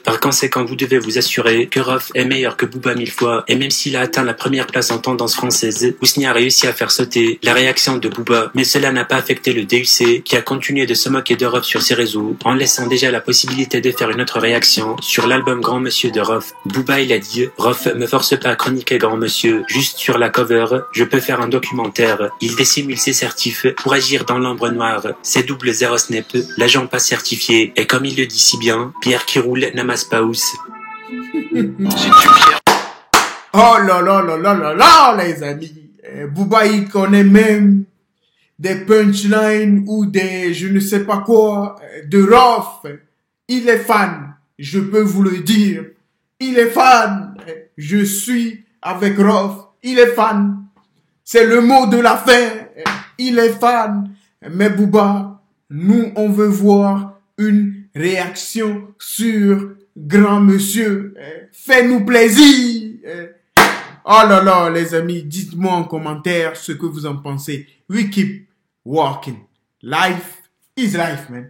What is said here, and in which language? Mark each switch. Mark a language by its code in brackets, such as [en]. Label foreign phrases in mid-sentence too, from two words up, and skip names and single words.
[fr] Par conséquent, vous devez vous assurer que Rof est meilleur que Booba 1000 fois, et même s'il a atteint la première place en tendance française, Ousni a réussi à faire sauter la réaction de Booba, mais cela n'a pas affecté le DUC, qui a continué de se moquer de Rof sur ses réseaux, en laissant déjà la possibilité de faire une autre réaction sur l'album Grand Monsieur de Rof. Booba, il a dit, Rof me force pas à chroniquer Grand Monsieur, juste sur la cover, je peux faire un documentaire. Il dissimule ses certifs pour agir dans l'ombre noire. C'est double zéro snap, l'agent pas certifié, et comme il le dit si bien, Pierre qui roule n'amasse pas housse. Oh là là là là là là, les amis. Booba, il connaît même des punchlines ou des je ne sais pas quoi de Rof. Il est fan, je peux vous le dire. Il est fan. Je suis avec Rof. Il est fan. C'est le mot de la fin. Il est fan. Mais Booba, nous, on veut voir une réaction sur Grand Monsieur. Fais-nous plaisir. Oh là là, les amis, dites-moi en commentaire ce que vous en pensez. [en] We keep walking. Life is life, man.